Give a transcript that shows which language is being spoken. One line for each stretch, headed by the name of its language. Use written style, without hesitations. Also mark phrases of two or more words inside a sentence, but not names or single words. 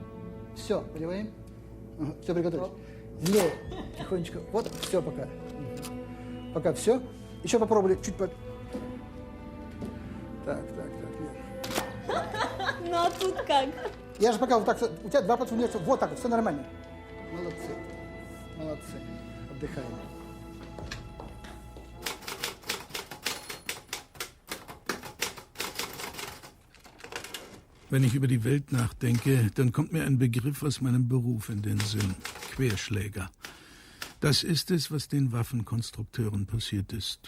Russian: Все, понимаем? Угу. Все, приготовились. Влево. Тихонечко. Вот, все пока. Угу. Пока все. Еще попробовали чуть по... Так, нет. Ну а тут как? Я же пока вот так, у тебя 2 пацана, вот так, все нормально. Молодцы. Отдыхаем.
German: Wenn ich über die Welt nachdenke, dann kommt mir ein Begriff aus meinem Beruf in den Sinn. Querschläger. Das ist es, was den Waffenkonstrukteuren passiert ist.